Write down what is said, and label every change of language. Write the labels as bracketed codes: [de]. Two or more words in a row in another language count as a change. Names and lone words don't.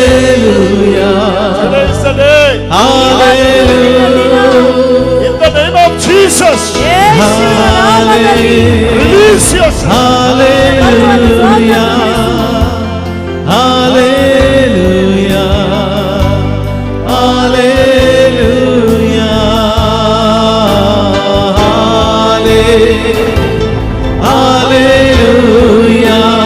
[en] hallelujah, Today is the day. hallelujah. In the name of Jesus. [ml] യേശുവിന്റെ നാമത്തിൽ [en] Release yourself. Hallelujah. Hallelujah. Hallelujah. Hallelujah.